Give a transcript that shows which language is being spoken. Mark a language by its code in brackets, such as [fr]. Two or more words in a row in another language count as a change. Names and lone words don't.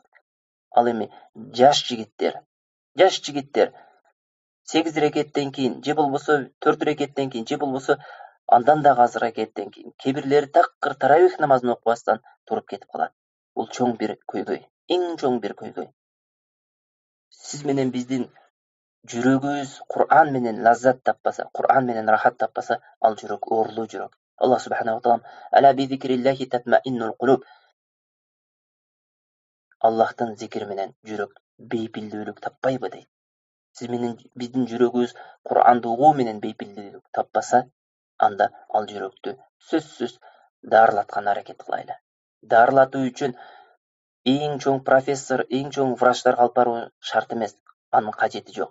[ky] Ал эми жаш жигиттер 8 рекеттен кийин, же болбосо 4 рекеттен кийин, же болбосо андан да аз рекеттен кийин, кээ-бирлери такыр таравих намазын окубастан туруп кетип калат. Бул чоң бир көйгөй, эң чоң бир көйгөй. Сиз менен биздин жүрөгүбүз Кур'ан менен лаззат таппаса, Кур'ан менен рахат таппаса, ал жүрөк оорулуу жүрөк. [ar] الله سبحانه وتعالى ألا بذكر الله تطمئن القلوب. [ky] Аллахтын зикри менен жүрөк бейпилдүүлүк таппайбы дейт. Сиз менен биздин жүрөгүбүз Кур'анды угуу менен бейпилдүүлүк таппаса, анда ал жүрөктү сөзсүз дарылаткан аракет кылайлы. Дарылатуу үчүн эң чоң профессор, эң чоң врачтарга алып баруу шарт эмес, анын кажети жок.